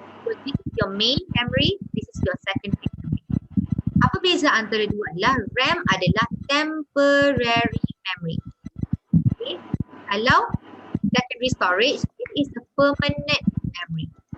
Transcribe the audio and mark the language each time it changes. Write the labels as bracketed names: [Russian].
[English] So, this is your main memory, this is your secondary memory. [Malay] Apa beza antara dua adalah RAM adalah [English] temporary memory. Okay. [Malay] Kalau [English] secondary storage, it is a permanent memory.